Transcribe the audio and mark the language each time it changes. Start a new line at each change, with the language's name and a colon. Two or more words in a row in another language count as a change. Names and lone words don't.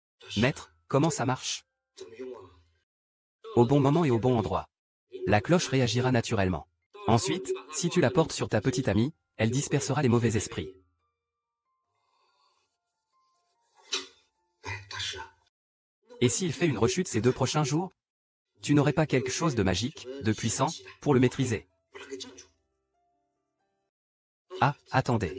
French: Maître, comment ça marche?
Chinese: 怎么用啊？
French: Au bon moment et au bon endroit. La cloche réagira naturellement. Ensuite, si tu la portes sur ta petite amie, elle dispersera les mauvais esprits.
Chinese: 哎，大师啊，
French: Et s'il fait une rechute ces 2 prochains jours? Tu n'aurais pas quelque chose de magique, de puissant, pour le maîtriser.
Chinese: 把它给镇住。 Ah, 等
French: attendez.